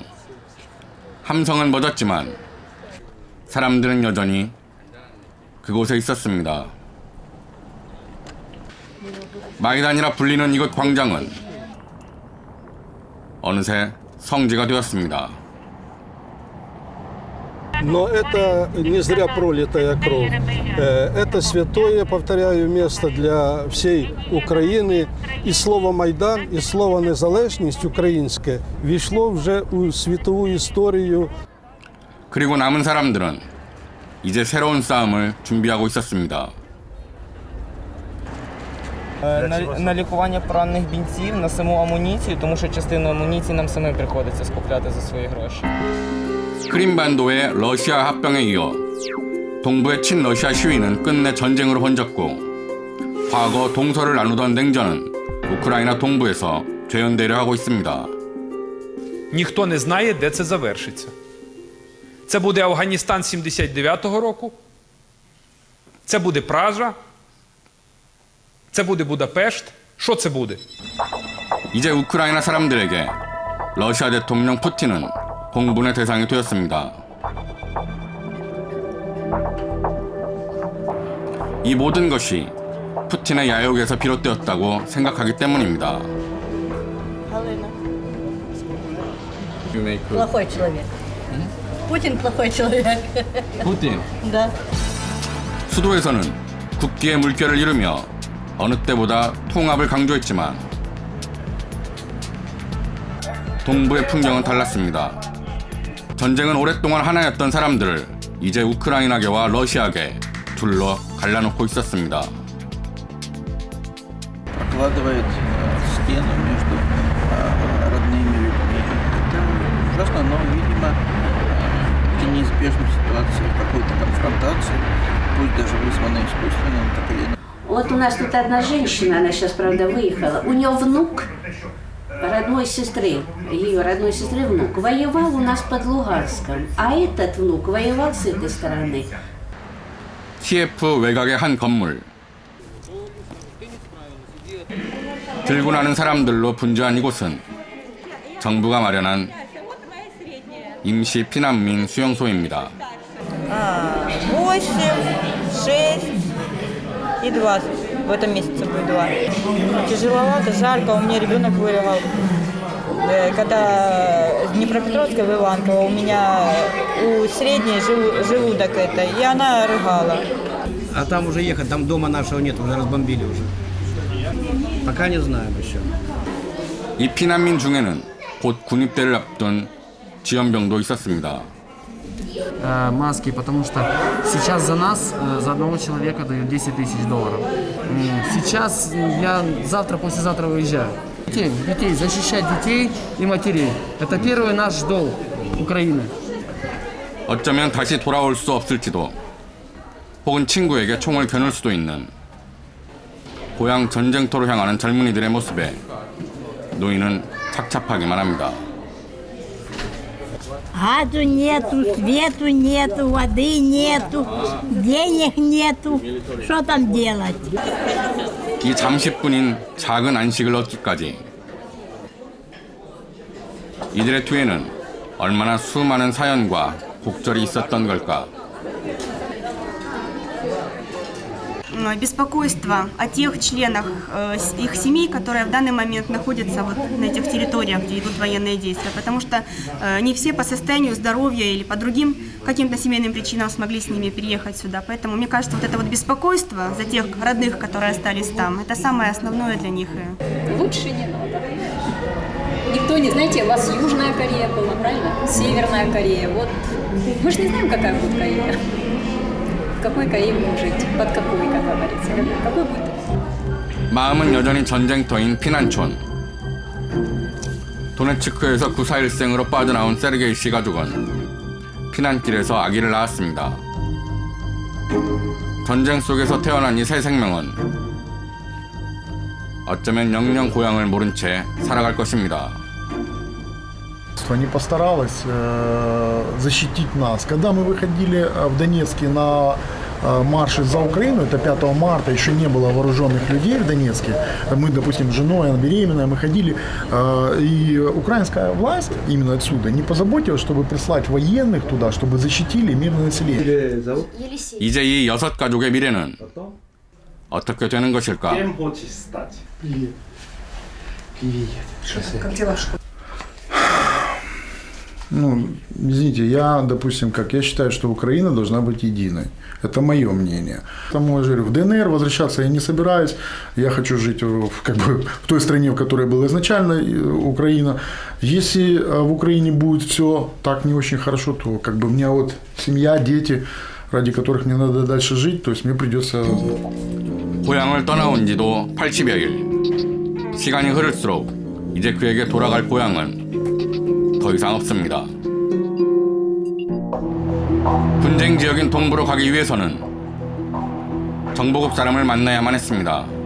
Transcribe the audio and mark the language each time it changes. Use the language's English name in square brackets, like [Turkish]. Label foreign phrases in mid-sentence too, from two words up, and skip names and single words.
[Korean] 함성은 멎었지만 사람들은 여전히 그곳에 있었습니다. 마이단이라 불리는 이곳 광장은 어느새 성지가 되었습니다. [Russian] Но это не зря пролитая кровь. Это святое, повторяю, место для всей України. [Ukrainian] І слово «Майдан», і слово «незалежність» українське війшло вже у світову історію. [Korean] 그리고 남은 사람들은 이제 새로운 싸움을 준비하고 있었습니다. [Ukrainian] На лікування поранених бійців, на саму амуніцію, тому що частину амуніції нам самим приходиться скупляти за свої гроші. [Korean] 크림반도의 러시아 합병에 이어 동부의 친러시아 시위는 끝내 전쟁으로 번졌고 과거 동서를 나누던 냉전은 우크라이나 동부에서 재현되려 하고 있습니다. [Ukrainian] Ніхто не знає, де це завершиться. Це буде Афганістан 79-го року, це буде Пража, це буде Будапешт. Що це буде? [Korean] 이제 우크라이나 사람들에게 러시아 대통령 푸틴은 공분의 대상이 되었습니다. 이 모든 것이 푸틴의 야욕에서 비롯되었다고 생각하기 때문입니다. [Russian] Плохой человек. Путин плохой человек. [Korean] 푸틴. [Russian] Да. [Korean] 수도에서는 국기의 물결을 이루며 어느 때보다 통합을 강조했지만 동부의 풍경은 달랐습니다. 전쟁은 오랫동안 하나였던 사람들을 이제 우크라이나계와 러시아계 둘러 갈라놓고 있었습니다. [Russian] Прокладывает стену между родными людьми. Это ужасно, но, видимо, это неизбежна ситуация какой-то конфронтации, пусть даже вызванной искусственно, но так или иначе. Вот у нас тут одна женщина, она сейчас, правда, выехала, у нее внук родной сестры, ее родной сестры внук, воевал у нас под Луганском, а этот внук воевал с этой стороны. [Korean] TF 외곽의 한 건물. 들고 나는 사람들로 분주한 이곳은 정부가 마련한 임시 피난민 수용소입니다. [Russian] 8, 6 и 20. В этом месяце будет 2. Тяжеловато, жарко. У меня ребенок вырывал. Когда с Днепропетровска в Иванково, у меня у средней желудок это, и она рыгала. А там уже ехать, там дома нашего нет, уже разбомбили уже. Пока не знаем еще. [Korean] 이 피난민 중에는 곧 군입대를 앞둔 지원병도 있었습니다. [Russian] Маски, потому что сейчас за нас, за одного человека дают $10 000. Сейчас я завтра, послезавтра выезжаю. Детей, защищать детей и матерей. Это первый наш долг Украины. [Korean] 어쩌면 다시 돌아올 수 없을지도. 혹은 친구에게 총을 겨눌 수도 있는 고향 전쟁터로 향하는 젊은이들의 모습에 노인은 착잡하기만 합니다. [Russian] Газу нету, свету нету, воды нету, денег нету. Что там делать? [Korean] 이 잠시뿐인 작은 안식을 얻기까지 이들의 뒤에는 얼마나 수많은 사연과 곡절이 있었던 걸까. [Russian] Беспокойство о тех членах их семей, которые в данный момент находятся вот на этих территориях, где идут военные действия, потому что не все по состоянию здоровья или по другим каким-то семейным причинам смогли с ними переехать сюда. Поэтому мне кажется, вот это вот беспокойство за тех родных, которые остались там, это самое основное для них. Лучше не надо. Никто не, знаете, у вас Южная Корея была, правильно? Северная Корея. Вот мы же не знаем, какая будет Корея. В какой Корее будем жить? Под какой, как говорится? Какой будет? [Korean] 마음은 여전히 전쟁터인 피난촌. 도네츠크에서 9.4일생으로 빠져나온 세르게이 씨 가족은 피난길에서 아기를 낳았습니다. 전쟁 속에서 태어난 이 새 생명은 어쩌면 영영 고향을 모른 채 살아갈 것입니다. [Russian] Не постаралась защитить нас. Когда мы выходили в Донецке на марши за Украину, это 5 марта, еще не было вооруженных людей в Донецке. Мы, допустим, с женой, она беременная, мы ходили, и украинская власть именно отсюда не позаботилась, чтобы прислать военных туда, чтобы защитили мирное население. [Korean] 이제 이 6가족의 미래는 어떻게 되는 것일까? [Russian] Ну, извините, допустим, я считаю, что Украина должна быть единой. Это мое мнение. Тому я говорю, в ДНР возвращаться я не собираюсь. Я хочу жить в той стране, в которой была изначально Украина. Если в Украине будет все так не очень хорошо, то у меня вот семья, дети, ради которых мне надо дальше жить, то есть мне придется... [Korean] 고향을 떠나온 지도 80여일. 시간이 흐를수록 이제 그에게 돌아갈 고향은 더 이상 없습니다. 분쟁 지역인 동부로 가기 위해서는 정보국 사람을 만나야만 했습니다.